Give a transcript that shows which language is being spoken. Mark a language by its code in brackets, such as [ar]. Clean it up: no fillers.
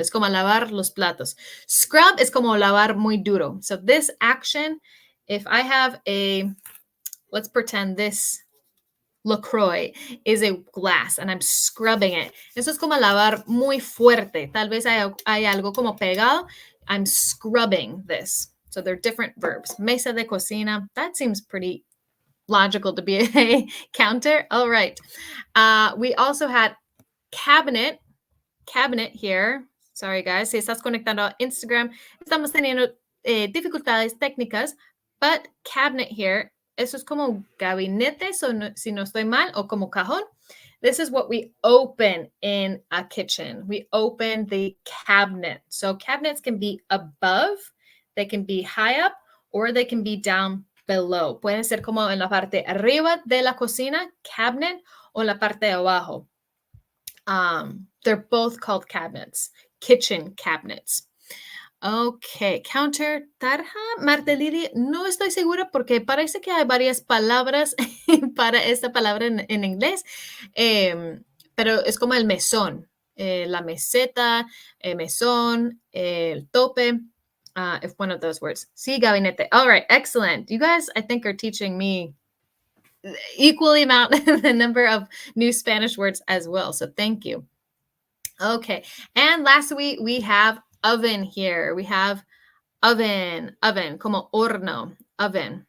[es] Es como lavar los platos. Scrub es como lavar muy duro. [en] So, this action, if I have let's pretend this LaCroix is a glass and I'm scrubbing it. [es] Eso es como lavar muy fuerte. Tal vez hay algo como pegado. [en] I'm scrubbing this. So, they're different verbs. [es] Mesa de cocina. [en] That seems pretty logical to be a counter. All right. We also had cabinet here. Sorry, guys. [es] Si estás conectando a Instagram, estamos teniendo dificultades técnicas, [en] but cabinet here, [es] eso es como gabinete, so si no estoy mal, o como cajón. [en] This is what we open in a kitchen. We open the cabinet. So cabinets can be above, they can be high up, or they can be down below. [es] Pueden ser como en la parte arriba de la cocina, cabinet, o en la parte de abajo. [en] They're both called cabinets, kitchen cabinets. [es] Okay, counter, tarja, marteliri, no estoy segura porque parece que hay varias palabras para esta palabra en inglés, pero es como el mesón, la meseta, el mesón, el tope, [en] if one of those words. [es] Sí, gabinete. [en] All right, excellent. You guys, I think, are teaching me equally amount the number of new Spanish words as well. So thank you. Okay. And lastly, we have oven here. We have oven, como horno, oven.